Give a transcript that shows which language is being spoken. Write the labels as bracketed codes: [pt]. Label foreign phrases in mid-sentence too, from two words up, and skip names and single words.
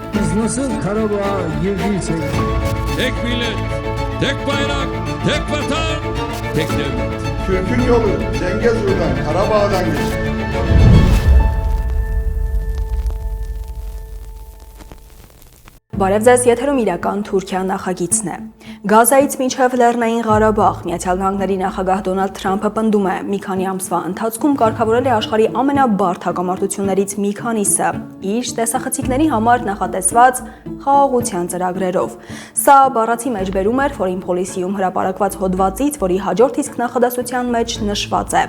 [tr] Biz nasıl Karabağ'a girdiysek Tek millet, tek bayrak, tek vatan, tek devlet. Türk'ün yolu Zengezur'dan, Karabağ'dan geçer. [hy] Բարև ձեզ, եթերում իրական Թուրքիա նախագիծն է։ Գազայից մինչև Լեռնային Ղարաբաղ Միացյալ Նահանգների նախագահ Դոնալդ Թրամփը պնդում է մի քանի ամսվա ընթացքում կարգավորել է աշխարհի ամենաբարդ հակամարտություններից մի քանիսը իր տեսախցիկների համար նախատեսված խաղաղության ծրագրերով։ Սա բառացի մեջ բերում էր Foreign Policy-ում հրապարակված հոդվածից, որի հաջորդ իսկ նախադասության մեջ նշված է.